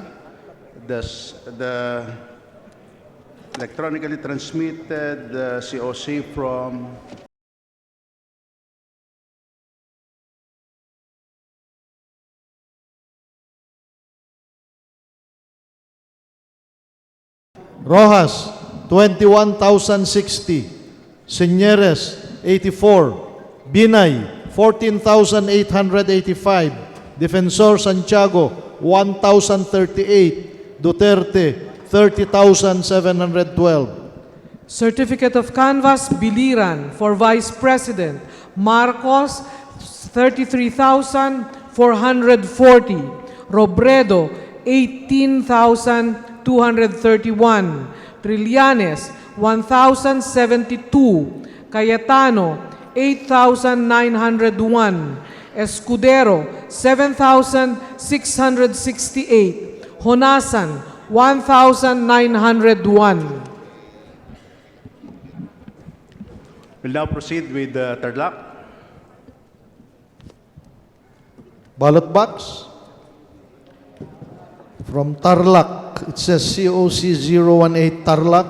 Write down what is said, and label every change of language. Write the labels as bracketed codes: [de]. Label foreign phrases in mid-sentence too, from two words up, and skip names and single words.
[en] Does the electronically transmitted COC from Rojas, 21,060. Señeres, 84. Binay, 14,885. Defensor Santiago, 1,038. Duterte, 30,712. Certificate of canvass, Biliran, for Vice President. Marcos, 33,440. Robredo, 18,231. Trillanes, 1,072. Cayetano, 8,901. Escudero, 7,668. Honasan, 1,901. We'll now proceed with Tarlac. Ballot box. From Tarlac, it says COC 018 Tarlac.